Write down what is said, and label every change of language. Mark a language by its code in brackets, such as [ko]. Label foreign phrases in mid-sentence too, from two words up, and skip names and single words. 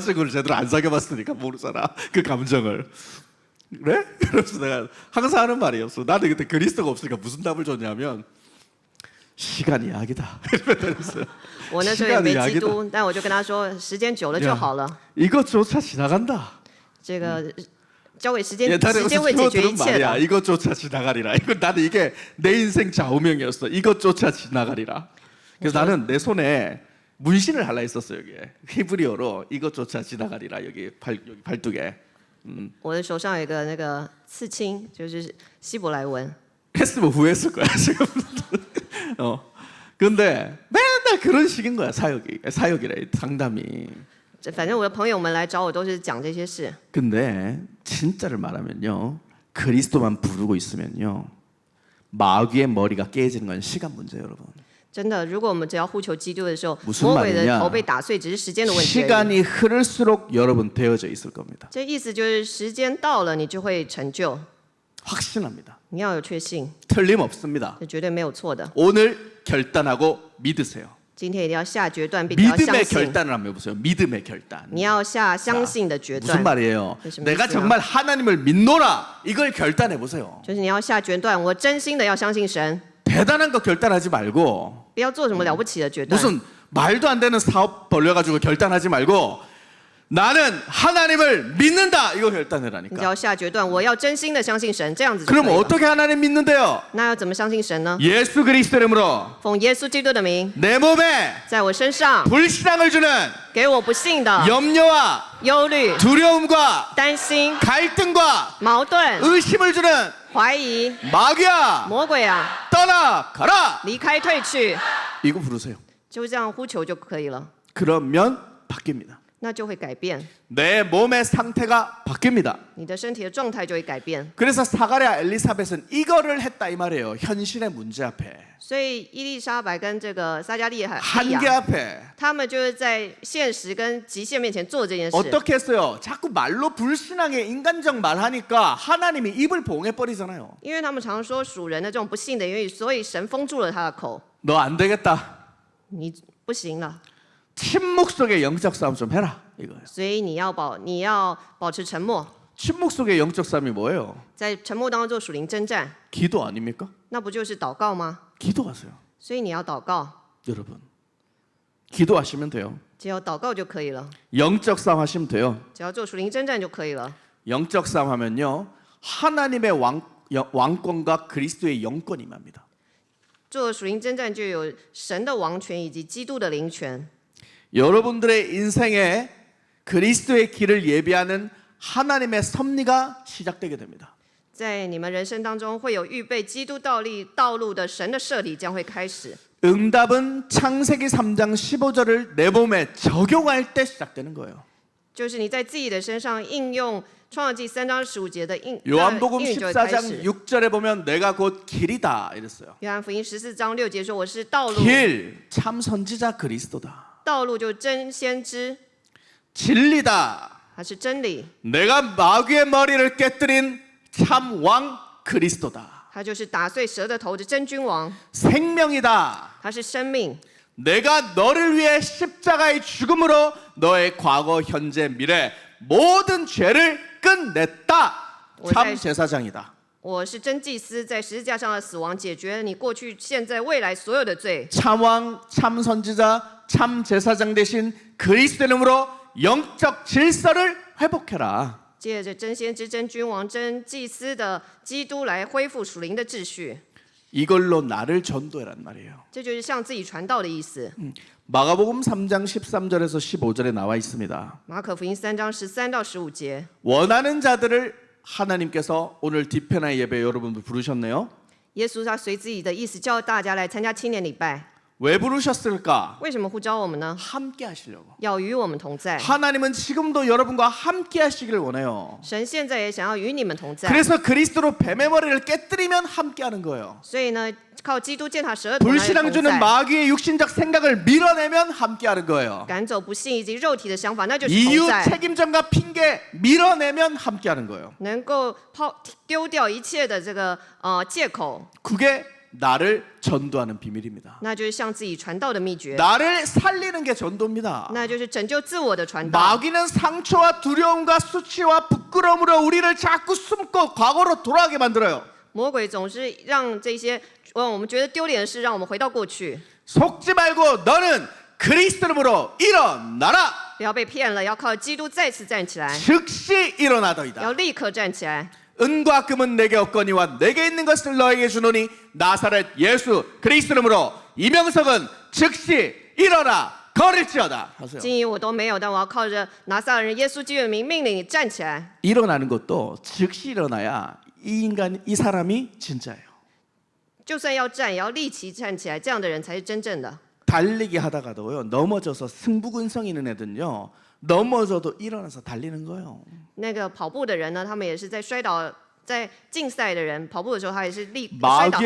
[ko] 여자친구를 제대로 안 사귀어봤으니까 모르잖아. 그 감정을. 그래? 그래서 내가 항상 하는 말이었어. 나는 그때 그리스도가 없으니까 무슨 답을 줬냐면 시간이 약이다. 이러면서 ？” [zh] 我那时候也没基督，但我就跟他说：“时间久了就好了， [ko] 이것조차 지나간다. [zh] 这个交给时间， [ko] 옛날에 [zh] 时间 [ko] 무슨 [zh] 会解决 [ko] 키워드는 [zh] 一切 [ko] 말이야. [zh] 的。 [ko] 이것조차 지나가리라. 이거 나는 이게 내 인생 좌우명이었어. 이것조차 지나가리라. 그래서 나는 내 손에 문신을 할라 했었어 여기에 히브리어로 이것조차 지나가리라 여기 발뚝에 [zh] 我的手上有一个那个刺青，就是希伯来文。 [ko] 했으면 후회했을 거야 지금. 근데 맨날 그런 식인 거야 사역이래 상담이. [zh] 反正我的朋友们来找我都是讲这些事。 [ko] 근데 진짜를 말하면요 그리스도만 부르고 있으면요 마귀의 머리가 깨지는 건 시간 문제예요 여러분. [zh] 真的，如果我们只要呼求基督的时候， [ko] 무슨 [zh] 魔鬼的 [ko] 말이냐 [zh] 头被打碎，只是时间的问题而已。 [ko] 시간이 흐를수록 여러분 되어져 있을 겁니다. [zh] 这意思就是时间到了，你就会成就， [ko] 확신합니다. [zh] 你要有确信， [ko] 틀림없습니다. [zh] 这绝对没有错的。 [ko] 오늘 결단하고 믿으세요. [zh] 今天一定要下决断，并且要相 [ko] 믿음의 [zh] 信。 [ko] 결단을 한번 해보세요. 믿음의 결단. [zh] 你要下相信的决 [ko] 무슨 [zh] 断， [ko] 말이에요? 무슨 내가 말이야? 정말 하나님을 믿노라. 이걸 결단해 보세요. [zh] 就是你要下决断，我真心的要相信神， [ko] 대단한 거 결단하지 말고 [zh] 不要做什么了不起的决断。 [ko] 무슨 말도 안 되는 사업 벌려가지고 결단하지 말고 나는 하나님을 믿는다. 이거 [zh] 你只 [ko] 결단해라니까. [zh] 要下决断，我要真心的相信神，这样子就可 [ko] 그럼 [zh] 以了。 [ko] 어떻게 하나님 믿는데요? [zh] 那要怎么相信神呢？ [ko] 예수 그리스도 이름으로 [zh] 奉耶稣基督的名， [ko] 내 몸에 [zh] 在我身上 [ko] 불신앙을 주는 [zh] 给我不幸的 [ko] 염려와 [zh] 忧虑、 [ko] 두려움과 [zh] 担心、 [ko] 갈등과 [zh] 矛盾、 [ko] 의심을 주는 [zh] 怀疑、 [ko] 마귀야 [zh] 魔鬼啊， [ko] 떠나가라. [zh] 离开、退去， [ko] 이거 부르세요. [zh] 就这样呼求就可以了， [ko] 그러면 바뀝니다. [zh] 那就会改变， [ko] 내 몸의 상태가 바뀝니다. [zh] 你的身体的状态就会改变。 [ko] 그래서 사가랴 엘리사벳은 이거를 했다 이 말이에요. 현실의 문제 앞에 [zh] 所以伊丽莎白跟这个撒加利亚， [ko] 한계 앞에 [zh] 他们就是在现实跟极限面前做这件事。 [ko] 어떻게 했어요? 자꾸 말로 불신앙의 인간적 말하니까 하나님이 입을 봉해 버리잖아요. [zh] 因为他们常说属人的这种不幸的言语，所以神封住了他的口。 [ko] 너 안 되겠다. [zh] 你不行了， [ko] 침묵 속에 영적 싸움 좀 해라 이거예요. [zh] 所以你要保持沉默， [ko] 침묵 속의 영적 싸움이 뭐예요? [zh] 在沉默当中做属灵征战， [ko] 기도 아닙니까? [zh] 那不就是祷告吗？ [ko] 기도하세요. [zh] 所以你要祷告， [ko] 여러분. 기도하시면 돼요. [zh] 只要祷告就可以了， [ko] 영적 싸움 하시면 돼요. [zh] 只要做属灵征战就可以了。 [ko] 영적 싸움 하면요. 하나님의 왕권과 그리스도의 영권이 임합니다. [zh] 做属灵征战就有神的王权以及基督的灵权。 [ko] 여러분들의 인생에 그리스도의 길을 예비하는 하나님의 섭리가 시작되게 됩니다. [zh] 在你们人生当中会有预备基督道路的神的设立将会开始。 [ko] 응답은 창세기 3장 15절을 내 몸에 적용할 때 시작되는 거예요. [zh] 就是你在自己的身上应用创世纪3章15节的应 [ko] 요한복음 [zh] 应允就会开 [ko] 14장 [zh] 始。 [ko] 6절에 보면 내가 곧 길이다 이랬어요. [zh] 约翰福音14章6节说：“我是道路， [ko] 길, 참 선지자 그리스도다. [zh] 道路就是真先知， [ko] 진리다. [zh] 还是真理， [ko] 내가 마귀의 머리를 깨뜨린 참 왕 그리스도다. [zh] 他就是打碎蛇的头的真君王， [ko] 생명이다. [zh] 他是生命。 [ko] 내가 너를 위해 십자가의 죽음으로 너의 과거, 현재, 미래 모든 죄를 끝냈다. 참 제사장이다. [zh] 我是真祭司，在十字架上的死亡解决了你过去、现在、未来所有的罪。 [ko] 참 왕, 참 선지자, 참 제사장 대신 그리스도 이름으로 영적 질서를 회복해라. [zh] 借着真先知、真君王、真祭司的基督来恢复属灵的秩序， [ko] 이걸로 나를 전도해란 말이에요. [zh] 这就是向自己传道的意思。 [ko] 마가복음 3장 13절에서 15절에 나와 있습니다. [zh] 马可福音3章13到15节， [ko] 원하는 자들을 하나님께서 오늘 디페나 예배 여러분들 부르셨네요. [zh] 耶稣他随自己的意思叫大家来参加青年礼拜。 [ko] 왜 부르셨을까? [zh] 为什么呼召我们呢？ [ko] 함께 하시려고. [zh] 要与我们同在。 [ko] 하나님은 지금도 여러분과 함께 하시길 원해요. [zh] 神现在也想要与你们同在， [ko] 그래서 그리스도로 뱀의 머리를 깨뜨리면 함께 하는 거예요. [zh] 所以呢，靠基督践踏蛇的头来 [ko] 불신앙 [zh] 同 [ko] 주는 [zh] 在， [ko] 마귀의 육신적 생각을 밀어내면 함께 하는 거예요. [zh] 赶走不信以及肉体的想法，那就是 [ko] 이유 [zh] 同在。 [ko] 책임전과 핑계 밀어내면 함께 하는 거예요. [zh] 能够丢掉一切的这个借口， [ko] 그게 나를 전도하는 비밀입니다. [zh] 那就是向自己传道的秘诀， [ko] 나를 살리는 게 전도입니다. [zh] 那就是拯救自我的传道。 [ko] 마귀는 상처와 두려움과 수치와 부끄러움으로 우리를 자꾸 숨고 과거로 돌아가게 만들어요. [zh] 魔鬼总是让这些我们觉得丢脸的事，让我们回到过去。 [ko] 속지 말고 너는 그리스도 이름으로 일어나라. [zh] 不要被骗了，要靠基督再次站起来， [ko] 즉시 일어나더이다. [zh] 要立刻站起来。 [ko] 은과 금은 내게 없거니와 내게 있는 것을 너에게 주노니 나사렛 예수 그리스도 이름으로 이명석은 즉시 일어나 걸을지어다. 하세요. [zh] 金银我都没有，但我要靠着拿撒勒人耶稣基督的名命令你站起来。 [ko] 일어나는 것도 즉시 일어나야 이 인간 이 사람이 진짜예요. [zh] 就算要站，也要立即站起来，这样的人才是真正的。 [ko] 달리기 하다가도요 넘어져서 승부근성 있는 애들은요 넘어져도 일어나서 달리는 거예요. [zh] 那个跑步的人呢，他们也是在摔倒，在竞赛的人跑步的时候，他也是摔倒，他立